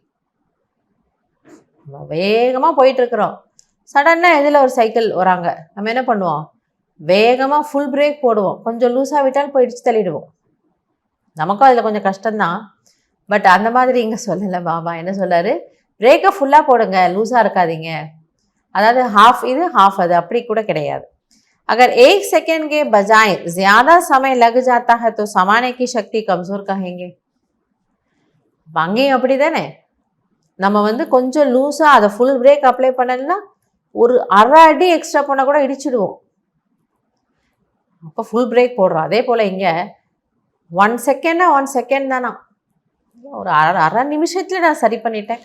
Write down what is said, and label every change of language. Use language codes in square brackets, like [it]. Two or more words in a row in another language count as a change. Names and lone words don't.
[ta] வேகமா போயிட்டு இருக்கிறோம், சடன்னா எதில் ஒரு சைக்கிள் வராங்க, நம்ம என்ன பண்ணுவோம், வேகமாக [en] full brake [ta] போடுவோம், கொஞ்சம் லூஸாக விட்டால் போயிடுச்சு தள்ளிடுவோம். நமக்கும் அதில் கொஞ்சம் கஷ்டம்தான். பட் அந்த மாதிரி இங்கே சொல்லலை பாபா. என்ன சொல்லாரு, பிரேக்கை ஃபுல்லாக போடுங்க, லூஸாக இருக்காதீங்க. அதாவது ஹாஃப் இது ஹாஃப் அது, அப்படி கூட கிடையாது. [hi] अगर 1 सेकंड के बजाय ज्यादा समय लग जाता है तो समाने की शक्ति कमजोर कहेंगे. [ta] அங்கேயும் அப்படி தானே, நம்ம கொஞ்சம் லூஸாக அதை [en] full brake apply [ta] பண்ணலன்னா ஒரு அரை அடி எக்ஸ்ட்ரா போனால் கூட இடிச்சிடுவோம். அப்போ [en] full brake [ta] போடுறோம். அதே போல் இங்கே 1 செகண்ட் தானா, ஒரு அரை நிமிஷத்தில் நான் சரி பண்ணிட்டேன்.